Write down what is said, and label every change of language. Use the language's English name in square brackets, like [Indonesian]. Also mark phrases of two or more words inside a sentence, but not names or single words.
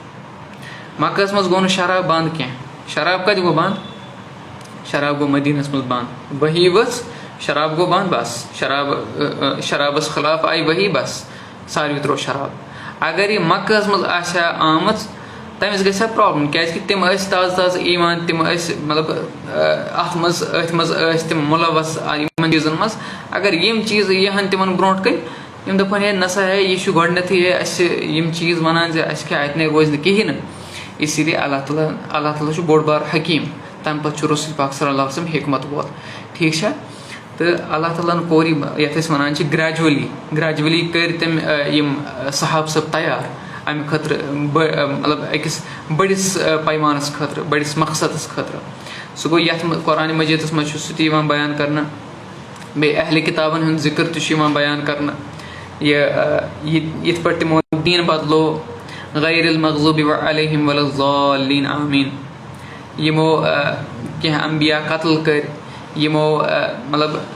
[Kashmiri] مکہس منٛز گوٚو نہٕ شراب بنٛد کینٛہہ شراب کتہِ گوٚو بنٛد شراب گوٚو مدیٖنس منٛز بنٛد ؤحی ؤژھ شراب گوٚو بنٛد بس شرابس خلاف آیہِ ؤحی بس ساروی تروو شراب اگر یہِ مکہس منٛز آسہِ ہا آمٕژ تٔمِس گژھِ ہا پرابلم کیازِ کہِ تِم ٲسۍ تازٕ ایٖمان تِم ٲسۍ مطلب أتھۍ منٛز ٲسۍ تِم مُلوث یِمن چیٖزن منٛز اگر یِم چیٖز یِہن تِمن برونٛٹھ کَنۍ یِم دَپہن ہے نسا ہے یہِ چھُ گۄڈٕنیتھٕے ہے اَسہِ یِم چیٖز وَنان زِ اَسہِ کیاہ اَتہِ نَے روزِ نہٕ کِہینۍ نہٕ اسی لیے اللہ تعالیٰ چھُ بوٚڑ بار حکیٖم تَمہِ پَتہٕ چھُ رسول پاک صلی [Arabic] اللہ علیہ وسلم [Kashmiri] حکمت وول ٹھیٖک چھا تہٕ اللہ تعالیٰ ہن کوٚر یِم یَتھ أسۍ وَنان چھِ گریجولی کٔرۍ تٔمۍ یِم صحابہٕ صٲب تیار اَمہِ خٲطرٕ مطلب أکِس بٔڑِس پیمانس خٲطرٕ بٔڑِس مقصدس خٲطرٕ سُہ گوٚو یَتھ منٛز قرآنِ مجیٖدس منٛز چھُ سُہ تہِ یِوان بیان کرنہٕ بیٚیہِ اہلِ کِتابن ہُنٛد ذِکر تہِ چھُ یِوان بیان کرنہٕ یِتھ پٲٹھۍ تِمو دیٖن بدلو [Arabic] غیر المغضوٗبِ علیہِم ولا الضالین آمیٖن [Kashmiri] یِمو کینٛہہ انبیا قتل کٔرۍ یِمو مطلب